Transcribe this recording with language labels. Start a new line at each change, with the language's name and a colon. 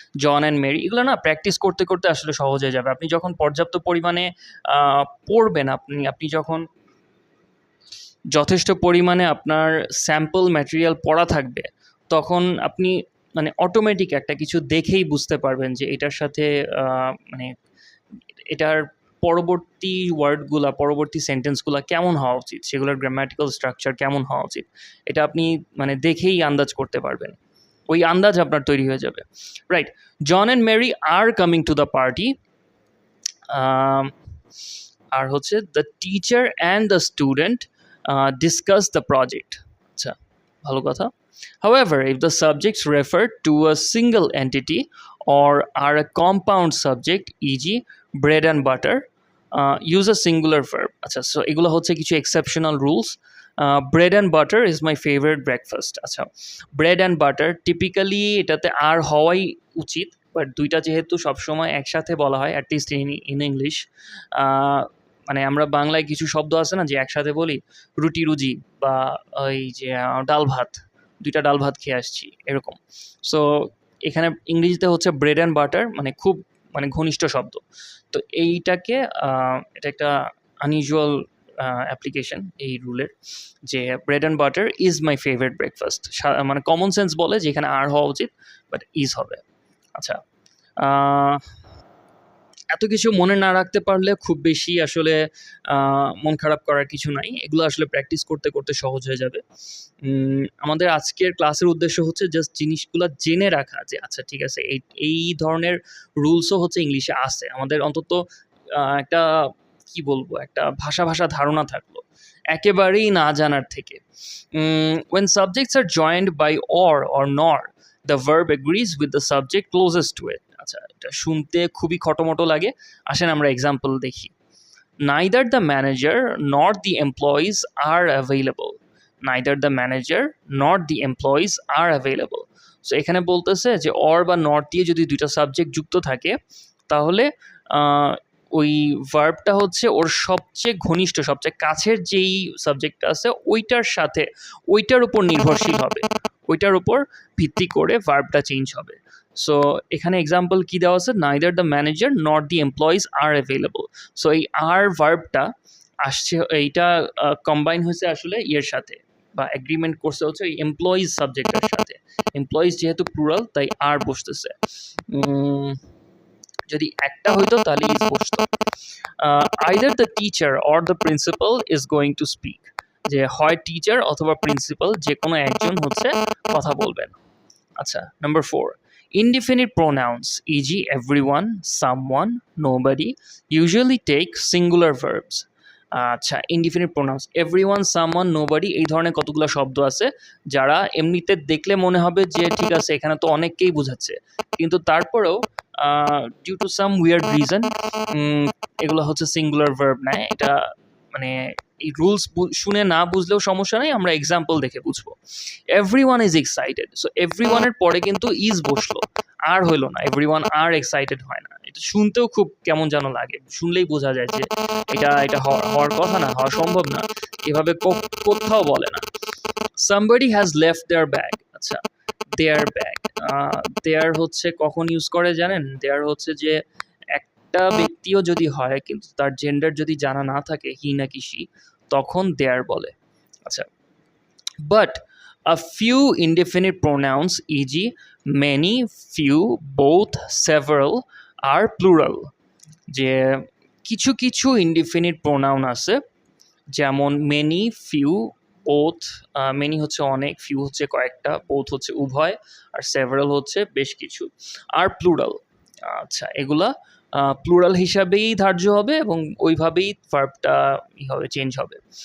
Bangla: John and Mary, এগুলো না practice করতে করতে আসলে সহজ হয়ে যাবে। আপনি যখন পর্যাপ্ত পরিমাণে পড়বেন, আপনি যখন যথেষ্ট পরিমাণে আপনার স্যাম্পল ম্যাটেরিয়াল পড়া থাকবে, তখন আপনি মানে অটোমেটিক একটা কিছু দেখেই বুঝতে পারবেন যে এটার সাথে মানে এটার পরবর্তী ওয়ার্ডগুলা, পরবর্তী সেন্টেন্সগুলা কেমন হওয়া উচিত, সেগুলোর গ্রামাটিক্যাল স্ট্রাকচার কেমন হওয়া উচিত, এটা আপনি মানে দেখেই আন্দাজ করতে পারবেন। ওই আন্দাজ আপনার তৈরি হয়ে যাবে।
English: Right, John and Mary are coming to the party.
Bangla: আর হচ্ছে
English: The teacher and the student discuss the project.
Bangla: আচ্ছা, ভালো কথা।
English: However, if the subjects refer to a single entity or are a compound subject, e.g. bread and butter, use a singular verb.
Bangla: আচ্ছা, so এগুলো হচ্ছে কিছু exceptional rules.
English: Bread and butter is my favorite breakfast. আচ্ছা, bread and butter
Bangla: typically এটাতে আর হওয়াই উচিত, but দুইটা যেহেতু সবসময় একসাথে বলা হয় অ্যাটলিস্ট ইন ইংলিশ, মানে আমরা বাংলায় কিছু শব্দ আছে না যে একসাথে বলি, রুটি রুজি বা ওই যে ডাল ভাত, দুইটা ডাল ভাত খেয়ে আসছি এরকম। সো এখানে ইংরেজিতে হচ্ছে ব্রেড অ্যান্ড বাটার, মানে খুব মানে ঘনিষ্ঠ শব্দ। তো এইটাকে এটা একটা আনইউজুয়াল অ্যাপ্লিকেশন এই রুলের, যে
English: Bread and butter is my favourite breakfast.
Bangla: মানে কমন সেন্স বলে যে এখানে আর হওয়া উচিত, বাট ইজ হবে। আচ্ছা, এত কিছু মনে না রাখতে পারলে খুব বেশি আসলে মন খারাপ করার কিছু নাই। এগুলো আসলে প্র্যাকটিস করতে করতে সহজ হয়ে যাবে। আমাদের আজকের ক্লাসের উদ্দেশ্য হচ্ছে জাস্ট জিনিসগুলো জেনে রাখা, যে আচ্ছা ঠিক আছে, এই ধরনের রুলসও হচ্ছে ইংলিশে আছে। আমাদের অন্তত একটা কি বলবো, একটা ভাষা ধারণা থাকলো একেবারেই না জানার থেকে।
English: when subjects are joined by or nor, the verb agrees with the subject closest to it.
Bangla: আচ্ছা, এটা শুনতে খুবই খটোমটো লাগে, আসেন আমরা এক্সাম্পল দেখি।
English: neither the manager nor the employees are available. neither the manager nor the employees are available.
Bangla: So এখানে বলতেছে যে অর বা নট দিয়ে যদি দুইটা সাবজেক্ট যুক্ত থাকে, তাহলে ওই ভার্বটা হচ্ছে ওর সবচেয়ে ঘনিষ্ঠ, সবচেয়ে কাছের যেই সাবজেক্টটা আছে ওইটার সাথে, ওইটার উপর নির্ভরশীল হবে, ওইটার উপর ভিত্তি করে ভার্বটা চেঞ্জ হবে।
English: so
Bangla: এখানে এক্সাম্পল কি দেওয়া আছে,
English: Neither the manager not the employees are available.
Bangla: So এই আর ভার্বটা আসছে, এইটা কম্বাইন হয়েছে আসলে ইয়ের সাথে, বা এগ্রিমেন্ট করছে হচ্ছে এই এমপ্লয়িজ সাবজেক্টের সাথে। এমপ্লয়িজ যেহেতু প্লুরাল তাই আর বসতেছে। যদি একটা হইতো তাহলে ইজ বসতো।
English: either the teacher or the principal is going to speak,
Bangla: যে হয় টিচার অথবা প্রিন্সিপাল যে কোনো একজন হচ্ছে কথা বলবেন।
English: আচ্ছা, number 4, indefinite pronouns, e.g. everyone, someone, nobody, usually take singular verbs.
Bangla: আচ্ছা, indefinite pronounce everyone, someone, nobody, এই ধরনের কতগুলো শব্দ আছে যারা এমনিতে দেখলে মনে হবে যে ঠিক আছে এখানে তো অনেককেই বোঝাচ্ছে, কিন্তু তারপরেও due to some weird reason এগুলো হচ্ছে সিঙ্গুলার ভার্ব নেয়। এটা মানে এই রুলস শুনে না বুঝলেও সমস্যা নেই, আমরা এক্সাম্পল দেখে বুঝবো।
English: everyone is excited,
Bangla: সো এভরিওয়ানের পরে কিন্তু ইজ বসলো, আর হইলো না,
English: everyone are excited
Bangla: হয় না। এটা শুনতেও খুব কেমন যেন লাগে, শুনলেই বোঝা যায় যে এটা হওয়ার কথা না, হওয়া সম্ভব না, এভাবে কোথাও বলে না।
English: somebody has left their bag, আচ্ছা their bag,
Bangla: দেয়ার হচ্ছে কখন ইউজ করে জানেন? দেয়ার হচ্ছে যে একটা ব্যক্তিও যদি হয় কিন্তু তার জেন্ডার যদি জানা না থাকে, হি নাকি সি, তখন দেয়ার বলে।
English: আচ্ছা, but a few indefinite pronouns, e.g. many, few, both, several are plural.
Bangla: যে কিছু কিছু ইনডিফিনিট প্রোনাউন আছে, যেমন মেনি, ফিউ, বোথ। মেনি হচ্ছে অনেক, ফিউ হচ্ছে কয়েকটা, বোথ হচ্ছে উভয়, আর সেভারাল হচ্ছে বেশ কিছু, আর প্লুরাল। আচ্ছা, এগুলা প্লুরাল হিসাবেই ধার্য হবে এবং ওইভাবেই ভার্বটা হবে, চেঞ্জ হবে।